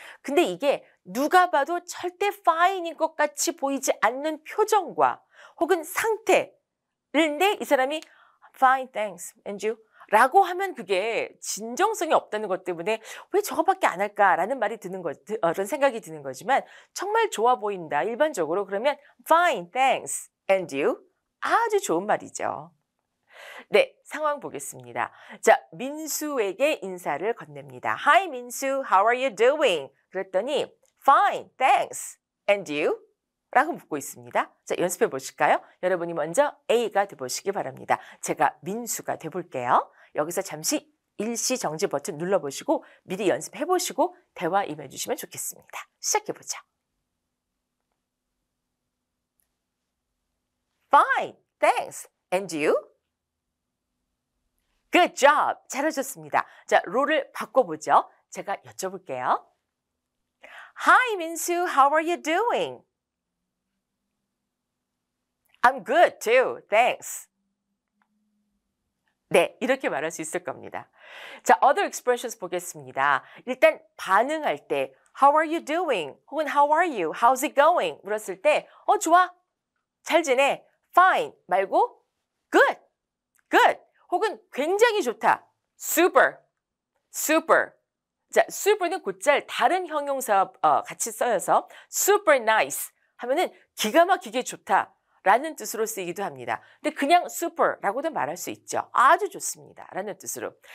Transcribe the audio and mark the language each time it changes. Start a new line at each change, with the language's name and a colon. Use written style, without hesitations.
Korean: 근데 이게 누가 봐도 절대 fine인 것 같이 보이지 않는 표정과 혹은 상태인데 이 사람이
English: Fine, thanks. And you?
Korean: 라고 하면 그게 진정성이 없다는 것 때문에 왜 저거밖에 안 할까라는 말이 그런 생각이 드는 거지만 정말 좋아 보인다. 일반적으로 그러면
English: fine, thanks, and you?
Korean: 아주 좋은 말이죠. 네, 상황 보겠습니다. 자, 민수에게 인사를 건넵니다.
English: Hi, 민수, how are you doing?
Korean: 그랬더니
English: fine, thanks, and you?
Korean: 라고 묻고 있습니다. 자, 연습해 보실까요? 여러분이 먼저 A가 돼보시기 바랍니다. 제가 민수가 돼볼게요. 여기서 잠시 일시 정지 버튼 눌러보시고 미리 연습해 보시고 대화 임해 주시면 좋겠습니다. 시작해 보죠.
English: Fine, thanks. And you? Good job.
Korean: 잘하셨습니다. 자, 롤을 바꿔보죠. 제가 여쭤볼게요. Hi, 민수.
English: How are you doing? I'm good too. Thanks.
Korean: 네, 이렇게 말할 수 있을 겁니다. 자,
English: other expressions
Korean: 보겠습니다. 일단 반응할 때
English: How are you doing?
Korean: 혹은
English: How are you? How's it going?
Korean: 물었을 때 좋아. 잘 지내.
English: Fine
Korean: 말고
English: Good.
Korean: Good. 혹은 굉장히 좋다. Super. Super. 자, super는 곧잘 다른 형용사 같이 써여서
English: super nice
Korean: 하면은 기가 막히게 좋다. 라는 뜻으로 쓰이기도 합니다. 근데 그냥 super라고도 말할 수 있죠. 아주 좋습니다. 라는 뜻으로.